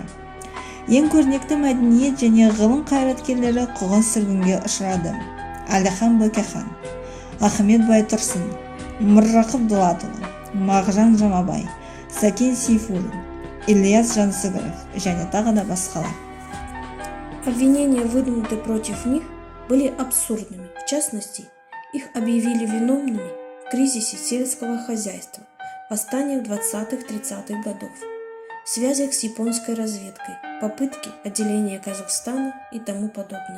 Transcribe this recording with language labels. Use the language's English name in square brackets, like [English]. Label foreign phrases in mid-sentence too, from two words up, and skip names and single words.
[Kazakh] Ең көрнекті мәдениет және ғылым қайраткерлері қуғын-сүргінге ұшырады. Әлихан Бөкейхан, Ахмет Байтұрсын, Міржақып Дулатұлы, Мағжан Жұмабай, Сәкен Сейфуллин, Ильяс Жансүгіров және тағы да басқалар. [Russian] Обвинения, выдвинутые против них, были абсурдными. В частности, их объявили виновными в кризисе сельского хозяйства, восстаниях 20-30-х годов, связях с японской разведкой, попытки отделения Казахстана и тому подобное.